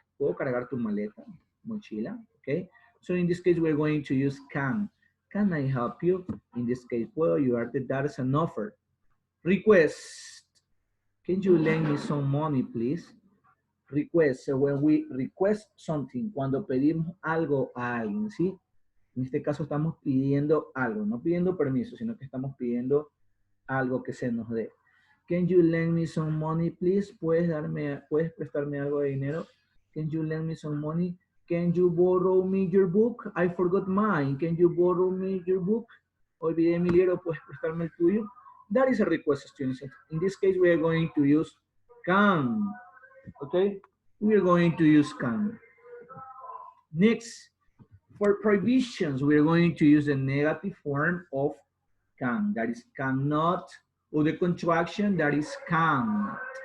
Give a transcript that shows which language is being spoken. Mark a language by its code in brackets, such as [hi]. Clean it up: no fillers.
[es] ¿Puedo cargar tu maleta, mochila? [en] Okay. So in this case, we're going to use can. Can I help you? In this case, [es] puedo ayudarte. [en] That is an offer. Request. Can you lend me some money, please? Request. So when we request something, [es] cuando pedimos algo a alguien, ¿sí? En este caso estamos pidiendo algo, no pidiendo permiso, sino que estamos pidiendo algo que se nos dé. [en] Can you lend me some money, please? [es] ¿Puedes prestarme algo de dinero? [en] Can you lend me some money? Can you borrow me your book? I forgot mine. Can you borrow me your book? [es] Olvidé mi libro, ¿puedes prestarme el tuyo? [en] That is a request, students. In this case, we are going to use can. Okay? We are going to use can. Next, for prohibitions, we are going to use the negative form of can. That is cannot, or the contraction that is can.